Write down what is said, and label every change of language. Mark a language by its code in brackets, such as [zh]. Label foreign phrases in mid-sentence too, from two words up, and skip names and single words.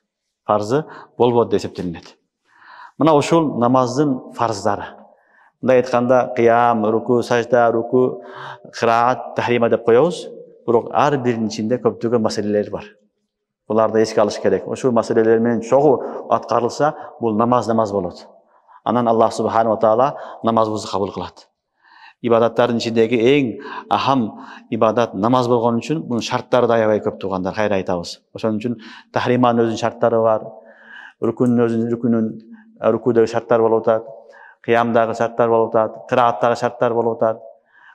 [ky] Фарзы болбойт деп эсептелинет. Мына ушул намаздын фарздары. Мындай айтканда, кыям, руку, сажда, руку, кыраат, тахрима деп коебуз. Бирок ар биринин ичинде көптөгөн маселелер бар. Буларды эске алыш керек. Ошол маселелер менен чогуу аткарылса, бул намаз болот. Анан [ar] الله سبحانه وتعالى [ky] намазыбызды кабыл кылат. Ибадаттардын ичиндеги эң ахам ибадат намаз болгон үчүн бунун шарттары да аябай көп туугандар, кайра айтабыз. Ошон үчүн тахриманын өзүнүн шарттары бар, рукудагы шарттар болуп атат, кыямдагы шарттар болуп атат, кырааттагы шарттар болуп атат.